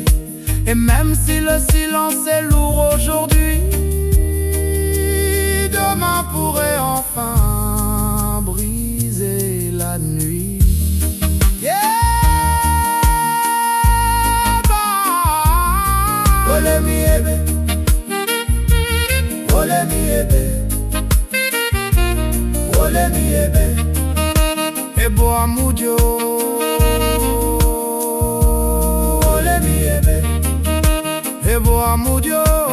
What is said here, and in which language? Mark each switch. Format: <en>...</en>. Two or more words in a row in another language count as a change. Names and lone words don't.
<fr>Et même si le silence est lourd aujourd'hui, demain pourrait enfin briser la nuit. Yeah, bah.</fr> <yo>Ole mi ebe, ole mi ebe, ole mi ebe, ebo amudio. Ole mi ebe, ebo amudio.</yo>